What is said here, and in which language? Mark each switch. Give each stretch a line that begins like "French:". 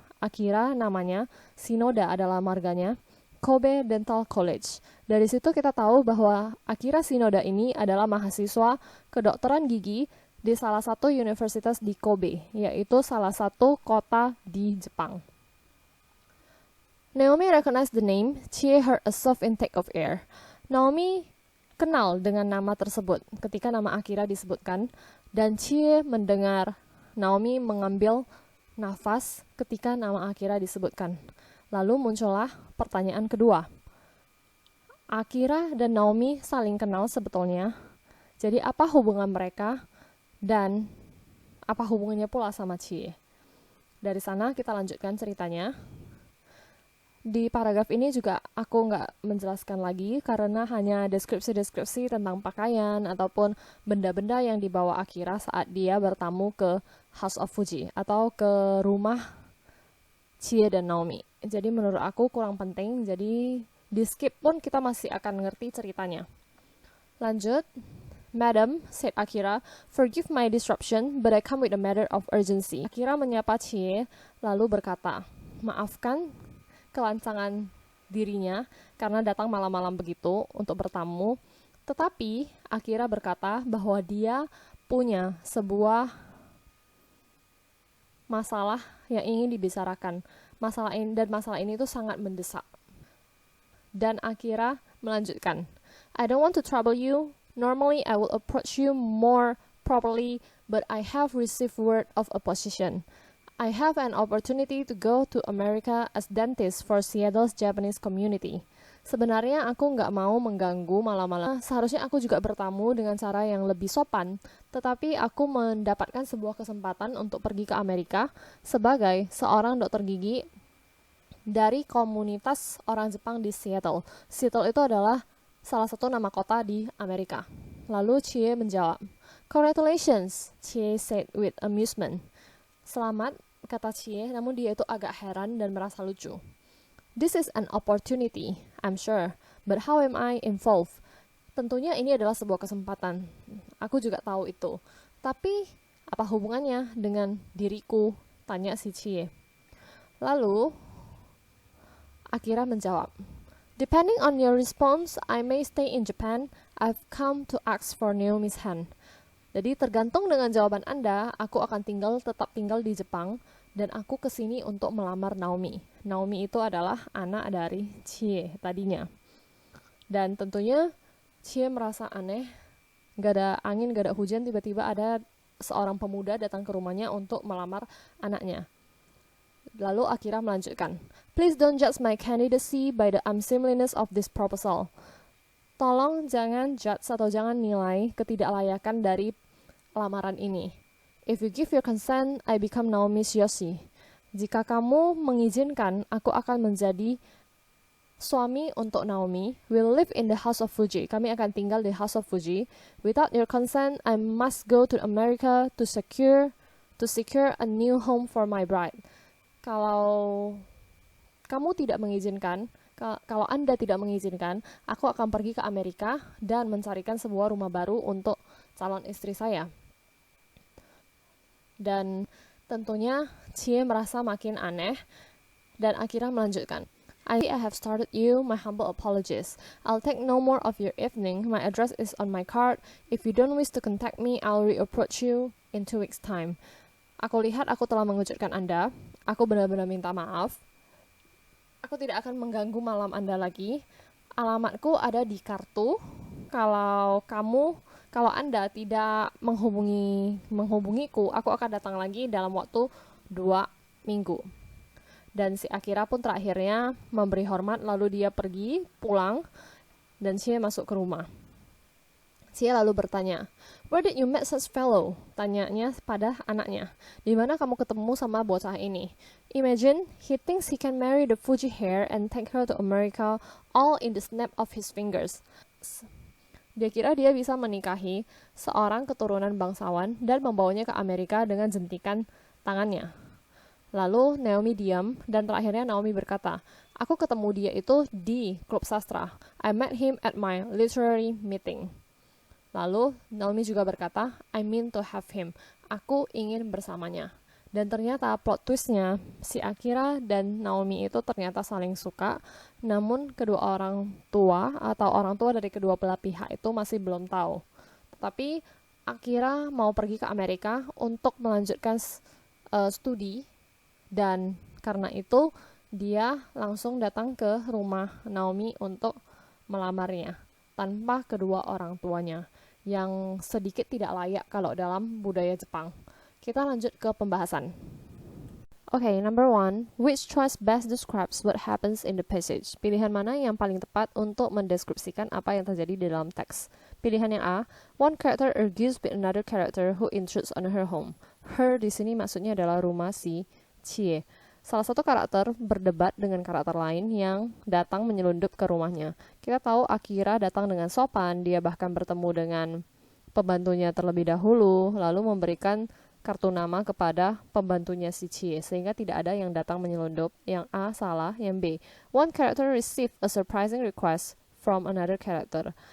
Indonesian: Akira namanya, Shinoda adalah marganya, Kobe Dental College. Dari situ kita tahu bahwa Akira Shinoda ini adalah mahasiswa kedokteran gigi di salah satu universitas di Kobe, yaitu salah satu kota di Jepang.
English: Naomi recognized the name. Chie heard a soft intake of air.
Indonesian: Naomi kenal dengan nama tersebut ketika nama Akira disebutkan, dan Chie mendengar Naomi mengambil nafas ketika nama Akira disebutkan. Lalu muncullah pertanyaan kedua. Akira dan Naomi saling kenal sebetulnya. Jadi apa hubungan mereka dan apa hubungannya pula sama Chie? Dari sana kita lanjutkan ceritanya. Di paragraf ini juga aku nggak menjelaskan lagi karena hanya deskripsi-deskripsi tentang pakaian ataupun benda-benda yang dibawa Akira saat dia bertamu ke House of Fuji atau ke rumah Chie dan Naomi. Jadi menurut aku kurang penting, jadi di skip pun kita masih akan ngerti ceritanya. Lanjut.
English: Madam, said Akira, forgive my disruption, but I come with a matter of urgency.
Indonesian: Akira menyapa Chie lalu berkata, maafkan kelancangan dirinya karena datang malam-malam begitu untuk bertamu. Tetapi Akira berkata bahwa dia punya sebuah masalah yang ingin dibicarakan. Masalah ini tuh sangat mendesak. Dan Akira melanjutkan,
English: I don't want to trouble you. Normally I will approach you more properly, but I have received word of opposition. I have an opportunity to go to America as dentist for Seattle's Japanese community.
Indonesian: Sebenarnya aku nggak mau mengganggu malam-malam. Seharusnya aku juga bertamu dengan cara yang lebih sopan. Tetapi aku mendapatkan sebuah kesempatan untuk pergi ke Amerika sebagai seorang dokter gigi dari komunitas orang Jepang di Seattle. Seattle itu adalah salah satu nama kota di Amerika. Lalu Chie menjawab,
English: "Congratulations," Chie said with amusement.
Indonesian: Selamat, kata Chie, namun dia itu agak heran dan merasa lucu.
English: "This is an opportunity, I'm sure, but how am I involved?"
Indonesian: Tentunya ini adalah sebuah kesempatan. Aku juga tahu itu. Tapi, apa hubungannya dengan diriku? Tanya si Chie. Lalu, Akira menjawab,
English: "Depending on your response, I may stay in Japan. I've come to ask for Naomi's hand."
Indonesian: Jadi tergantung dengan jawaban Anda, aku akan tetap tinggal di Jepang, dan aku kesini untuk melamar Naomi. Naomi itu adalah anak dari Chie tadinya. Dan tentunya Chie merasa aneh, gak ada angin, gak ada hujan, tiba-tiba ada seorang pemuda datang ke rumahnya untuk melamar anaknya. Lalu Akira melanjutkan,
English: "Please don't judge my candidacy by the unseemliness of this proposal."
Indonesian: Tolong jangan judge atau jangan nilai ketidaklayakan dari lamaran ini.
English: "If you give your consent, I become Naomi's Yoshi."
Indonesian: Jika kamu mengizinkan, aku akan menjadi suami untuk Naomi.
English: "We'll live in the house of Fuji."
Indonesian: Kami akan tinggal di house of Fuji.
English: "Without your consent, I must go to America to secure a new home for my bride."
Indonesian: Kalau kamu tidak mengizinkan, kalau Anda tidak mengizinkan, aku akan pergi ke Amerika dan mencarikan sebuah rumah baru untuk calon istri saya. Dan tentunya Chie merasa makin aneh dan Akira melanjutkan,
English: "I have started you, my humble apologies. I'll take no more of your evening. My address is on my card. If you don't wish to contact me, I'll reapproach you in 2 weeks' time."
Indonesian: Aku lihat aku telah mengejutkan Anda. Aku benar-benar minta maaf. Aku tidak akan mengganggu malam Anda lagi. Alamatku ada di kartu. Kalau Anda tidak menghubungiku, aku akan datang lagi dalam waktu 2 minggu. Dan si Akira pun terakhirnya memberi hormat, lalu dia pergi pulang dan Chie masuk ke rumah. Chie lalu bertanya,
English: "Where did you meet such fellow?"
Indonesian: Tanyanya pada anaknya. "Di mana kamu ketemu sama bocah ini?"
English: "Imagine, he thinks he can marry the Fuji hair and take her to America all in the snap of his fingers."
Indonesian: Dia kira dia bisa menikahi seorang keturunan bangsawan dan membawanya ke Amerika dengan jentikan tangannya. Lalu Naomi diam dan terakhirnya Naomi berkata, "Aku ketemu dia itu di klub sastra.
English: I met him at my literary meeting."
Indonesian: Lalu Naomi juga berkata,
English: "I mean to have him."
Indonesian: Aku ingin bersamanya. Dan ternyata plot twistnya, si Akira dan Naomi itu ternyata saling suka, namun kedua orang tua atau orang tua dari kedua belah pihak itu masih belum tahu. Tetapi Akira mau pergi ke Amerika untuk melanjutkan studi, dan karena itu dia langsung datang ke rumah Naomi untuk melamarnya tanpa kedua orang tuanya, yang sedikit tidak layak kalau dalam budaya Jepang. Kita lanjut ke pembahasan.
English: Okay, number 1. Which choice best describes what happens in the passage?
Indonesian: Pilihan mana yang paling tepat untuk mendeskripsikan apa yang terjadi di dalam teks? Pilihan yang A.
English: One character argues with another character who intrudes on her home.
Indonesian: Her di sini maksudnya adalah rumah si Chie. Salah satu karakter berdebat dengan karakter lain yang datang menyelundup ke rumahnya. Kita tahu Akira datang dengan sopan, dia bahkan bertemu dengan pembantunya terlebih dahulu, lalu memberikan kartu nama kepada pembantunya si Chie, sehingga tidak ada yang datang menyelundup. Yang A salah, yang B.
English: One character received a surprising request from another character.